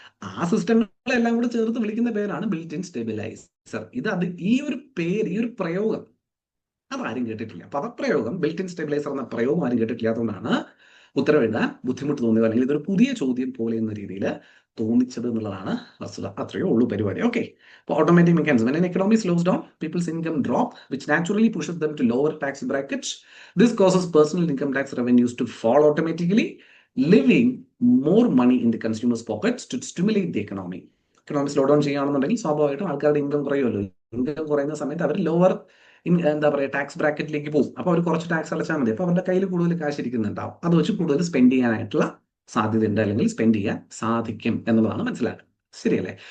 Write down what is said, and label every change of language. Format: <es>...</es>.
<ml>ആ സിസ്റ്റങ്ങളെല്ലാം കൂടെ ചേർത്ത് വിളിക്കുന്ന പേരാണ് ബിൽറ്റ് ഇൻ സ്റ്റെബിലൈസർ. ഈ ഒരു പേര്, ഈ ഒരു പ്രയോഗം അതാരും കേട്ടിട്ടില്ല. പദപ്രയോഗം ബിൽറ്റ് ഇൻ സ്റ്റെബിലൈസർ എന്ന പ്രയോഗം ആരും കേട്ടിട്ടില്ലാത്തതുകൊണ്ടാണ് ഉത്തരവെഴുതാൻ ബുദ്ധിമുട്ട് തോന്നിയത്, അല്ലെങ്കിൽ ഇതൊരു പുതിയ ചോദ്യം പോലെ എന്ന രീതിയിൽ തോന്നിച്ചത് എന്നുള്ളതാണ് വസ്തുത. അത്രയേ ഉള്ളൂ പരിപാടി. ഓക്കെ. അപ്പോൾ automatic mechanism.</ml> <en>When an economy slows down, people's income drop, which naturally pushes them to lower tax brackets. This causes personal income tax revenues to fall automatically, leaving more money in the consumer's pockets to stimulate the economy.</en> <ml>Economy slow down ചെയ്യുകയാണെന്നുണ്ടെങ്കിൽ സ്വാഭാവികമായിട്ടും ആൾക്കാരുടെ income കുറയുമല്ലോ. Income കുറയുന്ന സമയത്ത് അവർ lower എന്താ പറയുക tax ബ്രാക്കറ്റിലേക്ക് പോകും. അപ്പോൾ അവർ കുറച്ച് ടാക്സ് അടച്ചാൽ മതി. അപ്പോൾ അവരുടെ കയ്യിൽ കൂടുതൽ കാശ് ഇരിക്കുന്നുണ്ടാവും. അത് വെച്ച് കൂടുതൽ സ്പെൻഡ് ചെയ്യാനായിട്ടുള്ള സാധ്യതയുണ്ട്, അല്ലെങ്കിൽ സ്പെൻഡ് ചെയ്യാൻ സാധിക്കും എന്നുള്ളതാണ് മനസ്സിലാക്കുക. ശരിയല്ലേ?</ml>